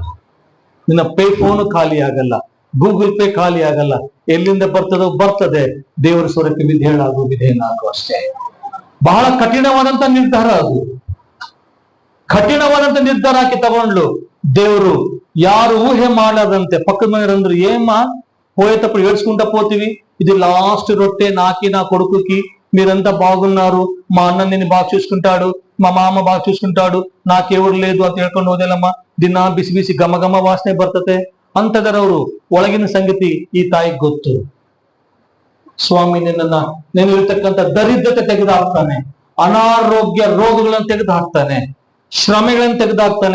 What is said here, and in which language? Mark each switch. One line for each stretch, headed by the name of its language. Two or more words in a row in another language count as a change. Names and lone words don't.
Kannada: ನಿನ್ನ ಪೇ ಫೋನ್ ಖಾಲಿ ಆಗಲ್ಲ, ಗೂಗಲ್ ಪೇ ಖಾಲಿ ಆಗಲ್ಲ. ಎಲ್ಲಿಂದ ಬರ್ತದೆ. ದೇವರ ಸ್ವರಕ್ಕೆ ವಿಧೇಯನಾಗು ಅಷ್ಟೇ. ಬಹಳ ಕಠಿಣವಾದಂತ ನಿರ್ಧಾರ ಅದು. ಕಠಿಣವಾದಂತ ನಿರ್ಧಾರ ಹಾಕಿ ತಗೊಂಡ್ಲು. ದೇವರು ಯಾರು ಊಹೆ ಮಾಡದಂತೆ ಪಕ್ಕದ ಮನೆಯಂದ್ರು,
Telugu: ಏಮ್ಮ పోయేటప్పుడు ఏడ్చుకుంటా పోతివి, ఇది లాస్ట్ రొట్టె నాకి నా కొడుకుకి, మీరంతా బాగున్నారు, మా అన్న నిన్ను బాగా చూసుకుంటాడు, మా మామ బాగా చూసుకుంటాడు, నాకెవరు లేదు
Kannada: ಅಂತ ಹೇಳ್ಕೊಂಡು ಹೋದೆಲ್ಲಮ್ಮ. ದಿನ ಬಿಸಿ ಬಿಸಿ ಘಮ ಘಮ ವಾಸನೆ ಬರ್ತತೆ ಅಂತದರವರು. ಒಳಗಿನ ಸಂಗತಿ ಈ ತಾಯಿಗೆ ಗೊತ್ತು. ಸ್ವಾಮಿ ನಿನ್ನಲ್ಲಿರ್ತಕ್ಕಂಥ ದರಿದ್ರತೆ ತೆಗೆದು ಹಾಕ್ತಾನೆ, ಅನಾರೋಗ್ಯ ರೋಗಗಳನ್ನು ತೆಗೆದು ಹಾಕ್ತಾನೆ, ಶ್ರಮೆಗಳನ್ನು ತೆಗೆದು ಹಾಕ್ತಾನೆ.